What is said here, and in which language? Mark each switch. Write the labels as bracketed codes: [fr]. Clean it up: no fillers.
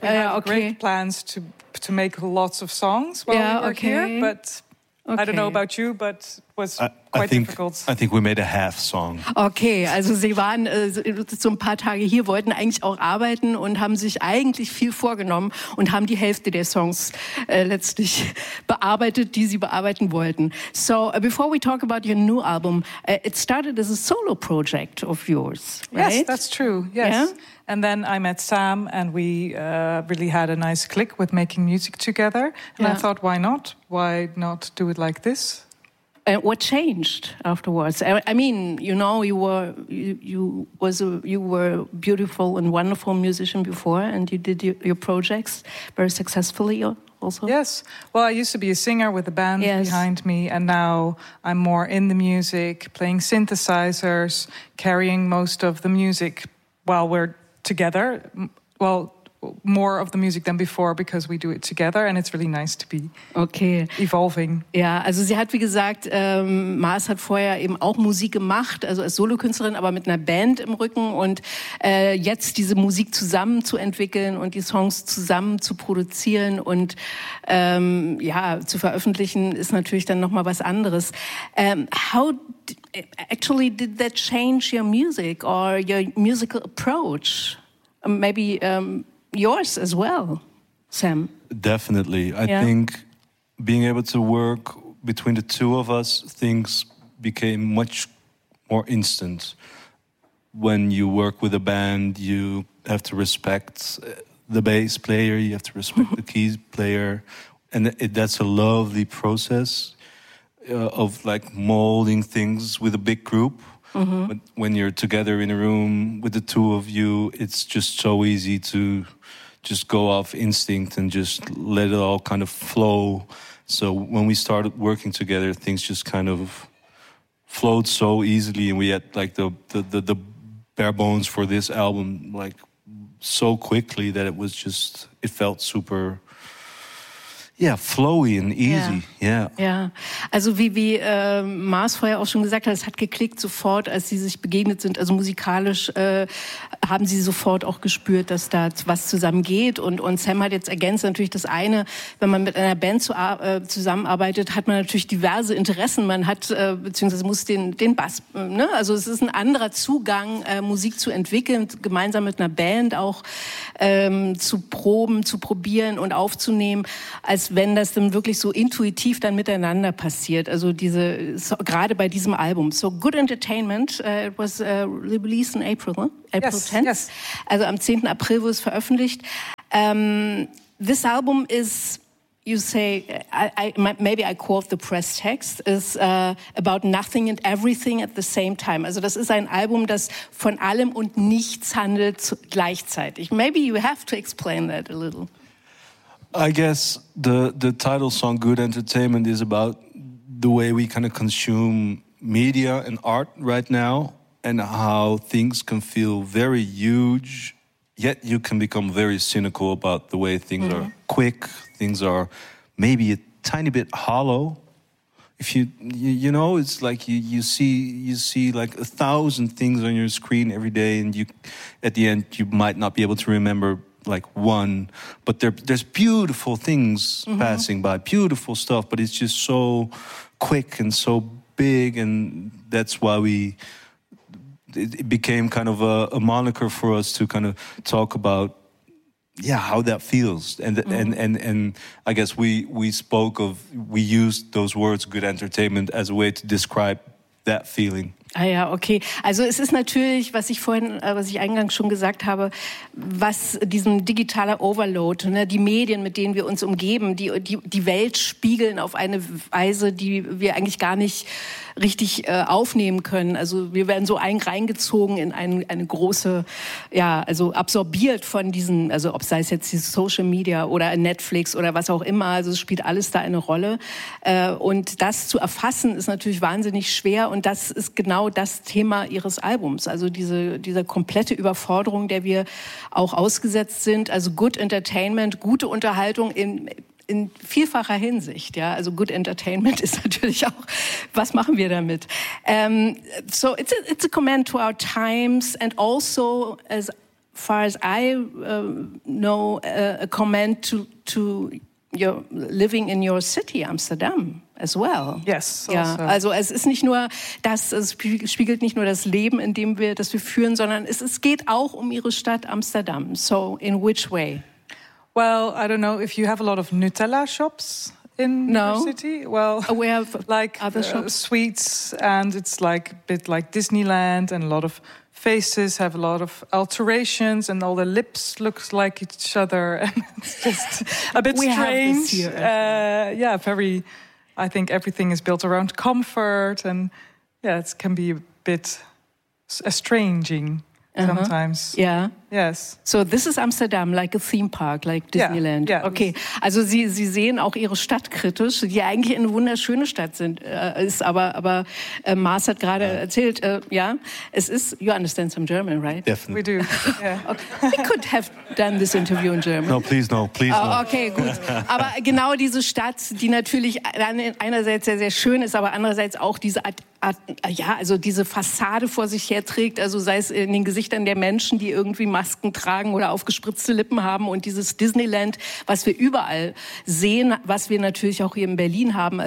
[en] We had great plans to make lots of songs while we were here, but I don't know about you, but it was I think we made a half song. [de] Okay, also Sie waren so ein paar Tage hier, wollten eigentlich auch arbeiten und haben sich eigentlich viel vorgenommen und haben die Hälfte der Songs letztlich bearbeitet, die Sie bearbeiten wollten. [en] So, before we talk about your new album, it started as a solo project of yours, right? Yes, that's true, yes. Yeah? And then I met Sam and we really had a nice click with making music together. And I thought, why not? Why not do it like this? What changed afterwards? I mean, you know, you were a beautiful and wonderful musician before, and you did your projects very successfully also. Yes. Well, I used to be a singer with a band behind me, and now I'm more in the music, playing synthesizers, carrying most of the music while we're together. Well, more of the music than before, because we do it together and it's really nice to be evolving. [de] Ja, also sie hat, wie gesagt, Mars hat vorher eben auch Musik gemacht, also als Solokünstlerin, aber mit einer Band im Rücken, und jetzt diese Musik zusammen zu entwickeln und die Songs zusammen zu produzieren und zu veröffentlichen, ist natürlich dann nochmal was anderes. [en] How did that change your music or your musical approach? Yours as well, Sam. Definitely. I think being able to work between the two of us, things became much more instant. When you work with a band, you have to respect the bass player, you have to respect the keys player. And that's a lovely process of like molding things with a big group. Mm-hmm. But when you're together in a room with the two of you, it's just so easy to just go off instinct and just let it all kind of flow. So when we started working together, things just kind of flowed so easily, and we had like the bare bones for this album like so quickly that it was just, it felt super flowy and easy. [de] Also wie Mars vorher auch schon gesagt hat, es hat geklickt sofort, als sie sich begegnet sind. Also musikalisch haben sie sofort auch gespürt, dass da was zusammen geht. Und Sam hat jetzt ergänzt, natürlich das eine, wenn man mit einer Band zusammenarbeitet, hat man natürlich diverse Interessen. Man hat, beziehungsweise muss den Bass, ne? Also es ist ein anderer Zugang, Musik zu entwickeln, gemeinsam mit einer Band auch zu proben, zu probieren und aufzunehmen, als wenn das dann wirklich so intuitiv dann miteinander passiert. Also diese, so, gerade bei diesem Album. [en] So, Good Entertainment, it was released in April, huh? April 10th. Yes. [de] Also am 10. April wurde es veröffentlicht. [en] This album is, you say, maybe I quote the press text, is about nothing and everything at the same time. [de] Also das ist ein Album, das von allem und nichts handelt gleichzeitig. [en] Maybe you have to explain that a little. I guess the title song, Good Entertainment, is about the way we kind of consume media and art right now, and how things can feel very huge, yet you can become very cynical about the way things are quick, things are maybe a tiny bit hollow. If you know, it's like you see like 1,000 things on your screen every day, and you, at the end, you might not be able to remember like one, but there's beautiful things passing by, beautiful stuff, but it's just so quick and so big, and that's why we it became kind of a moniker for us to kind of talk about, yeah, how that feels. And mm-hmm. and I guess we used those words, good entertainment, as a way to describe that feeling. [de] Ah ja, okay. Also es ist natürlich, was ich eingangs schon gesagt habe, was diesem digitalen Overload, ne, die Medien, mit denen wir uns umgeben, die Welt spiegeln auf eine Weise, die wir eigentlich gar nicht richtig aufnehmen können. Also wir werden so reingezogen in eine große, ja, also absorbiert von diesen, also ob sei es jetzt die Social Media oder Netflix oder was auch immer, also es spielt alles da eine Rolle. Und das zu erfassen ist natürlich wahnsinnig schwer und das ist genau das Thema ihres Albums, also diese komplette Überforderung, der wir auch ausgesetzt sind, also Good Entertainment, gute Unterhaltung in vielfacher Hinsicht, ja, also Good Entertainment ist natürlich auch, was machen wir damit? [en] So it's a comment to our times and also as far as I know, a comment to your living in your city, Amsterdam. As well. Yes. [de] Ja, also es ist nicht nur das, es spiegelt nicht nur das Leben, in dem wir, das wir führen, sondern es geht auch um ihre Stadt Amsterdam. [en] So in which way? Well, I don't know if you have a lot of Nutella shops in your city. Well, we have like other shops. Sweets, and it's like a bit like Disneyland, and a lot of faces have a lot of alterations, and all the lips look like each other, and it's just a bit we strange. Have this here. Yeah, very. I think everything is built around comfort and yeah, it can be a bit estranging uh-huh. sometimes. Yeah. Yes. So this is Amsterdam, like a theme park, like Disneyland. Yeah. [de] Okay. Also Sie sehen auch Ihre Stadt kritisch, die eigentlich eine wunderschöne Stadt ist, aber Mars hat gerade erzählt, es ist, [en] you understand some German, right? Definitely. We do. Yeah. Okay. We could have done this interview in German. No, please. [de] Okay, gut. Aber genau diese Stadt, die natürlich einerseits sehr, sehr schön ist, aber andererseits auch diese diese Fassade vor sich her trägt, also sei es in den Gesichtern der Menschen, die irgendwie Masken tragen oder aufgespritzte Lippen haben und dieses Disneyland, was wir überall sehen, was wir natürlich auch hier in Berlin haben.